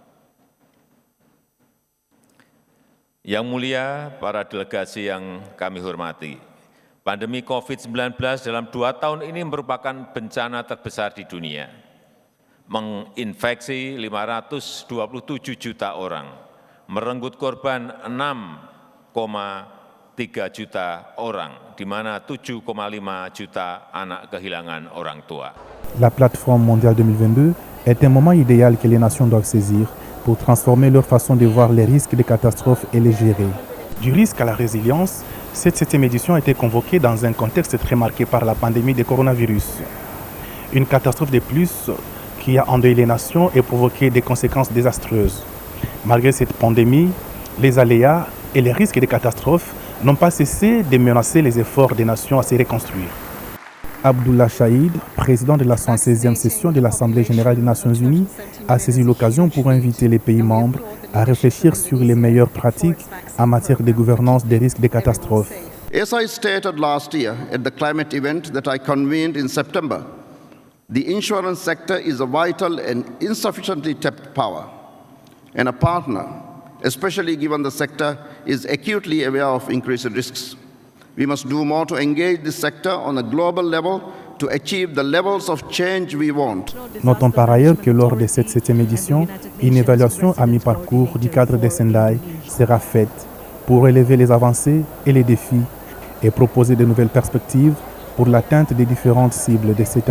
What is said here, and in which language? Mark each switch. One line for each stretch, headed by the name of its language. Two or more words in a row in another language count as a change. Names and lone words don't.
Indonesian: Yang mulia, para delegasi yang kami hormati, pandemi COVID-19 dalam 2 tahun ini merupakan bencana terbesar di dunia, menginfeksi 527 juta orang, merenggut korban 6,3 juta orang, di mana 7,5 juta anak kehilangan orang tua.
French: La plateforme mondiale 2022 est un moment idéal que les nations doivent saisir pour transformer leur façon de voir les risques de catastrophes et les gérer. Du risque à la résilience, cette 7e édition a été convoquée dans un contexte très marqué par la pandémie de coronavirus. Une catastrophe de plus qui a endeuillé les nations et provoqué des conséquences désastreuses. Malgré cette pandémie, les aléas et les risques de catastrophes n'ont pas cessé de menacer les efforts des nations à se reconstruire. Abdullah Shahid, président de la 116e session de l'Assemblée générale des Nations unies, a saisi l'occasion pour inviter les pays membres à réfléchir sur les meilleures pratiques en matière de gouvernance des risques de catastrophes.
English: As I stated last year at the climate event that I convened in September, the insurance sector is a vital and insufficiently tapped power and a partner, especially given the sector is acutely aware of increased risks. We must do more to engage this sector on a global level to achieve the levels of change we want.
French: Notons par ailleurs que lors de cette 7e édition, une évaluation à mi-parcours du cadre de Sendai sera faite pour relever les avancées et les défis et proposer de nouvelles perspectives pour l'atteinte des différentes cibles de cet instrument.